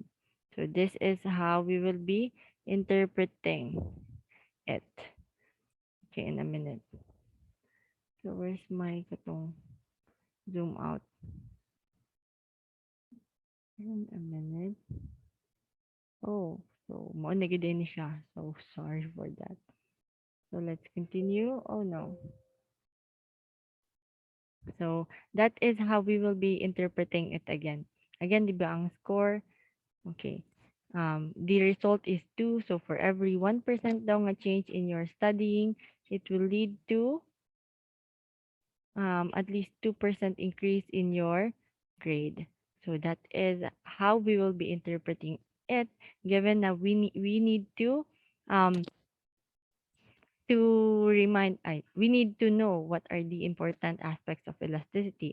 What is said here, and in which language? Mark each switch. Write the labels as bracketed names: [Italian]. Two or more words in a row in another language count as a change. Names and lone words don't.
[English] So this is how we will be interpreting it. Okay, in a minute. So where's my katong zoom out? In a minute. [Hiligaynon] Oh, so mo na gid ni siya. [English] So sorry for that. So let's continue. Oh no. So that is how we will be interpreting it again. Again, [Filipino] di ba ang [English] score? Okay. The result is 2. So for every 1% [Hiligaynon] daw nga [English] change in your studying, it will lead to at least 2% increase in your grade. So that is how we will be interpreting it, given that we need um we need to know what are the important aspects of elasticity.